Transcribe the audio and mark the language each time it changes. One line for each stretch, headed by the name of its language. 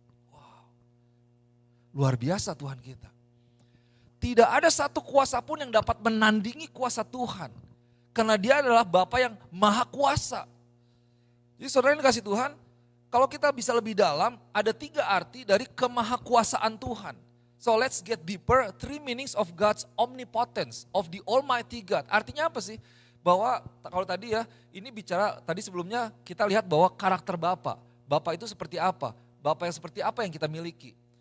Indonesian: Wow, luar biasa Tuhan kita. Tidak ada satu kuasa pun yang dapat menandingi kuasa Tuhan. Karena dia adalah Bapa yang maha kuasa. Jadi saudara yang dikasih Tuhan, kalau kita bisa lebih dalam, ada 3 arti dari kemahakuasaan Tuhan.
English: So let's get deeper, 3 meanings of God's omnipotence, of the Almighty God.
Indonesian: Artinya apa sih? Bahwa kalau tadi ya, ini bicara tadi sebelumnya kita lihat bahwa karakter Bapa. Bapa itu seperti apa? Bapa yang seperti apa yang kita miliki?